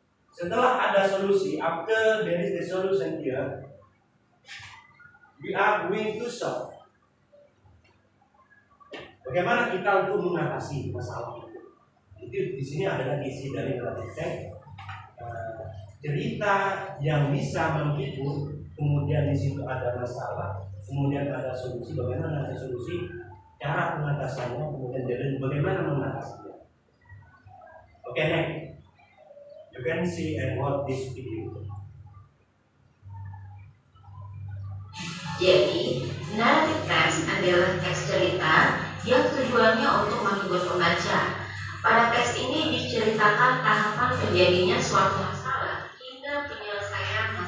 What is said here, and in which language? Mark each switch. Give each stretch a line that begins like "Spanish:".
Indonesian: Setelah ada solusi,
English: after there is the solution here, we are going to solve.
Indonesian: Bagaimana kita untuk mengatasi masalah itu? Itu di sini adalah isi dari naratif teks. Cerita yang bisa menghibur, kemudian di situ ada masalah, kemudian ada solusi. Bagaimana ada solusi? Cara pengatasannya, kemudian bagaimana mengatasinya.
English: Okay, next. You can see and watch this video.
Indonesian: Jadi, naratif teks adalah teks cerita yang tujuannya untuk menghibur pembaca. Pada teks ini diceritakan tahapan terjadinya suatu masalah hingga penyelesaian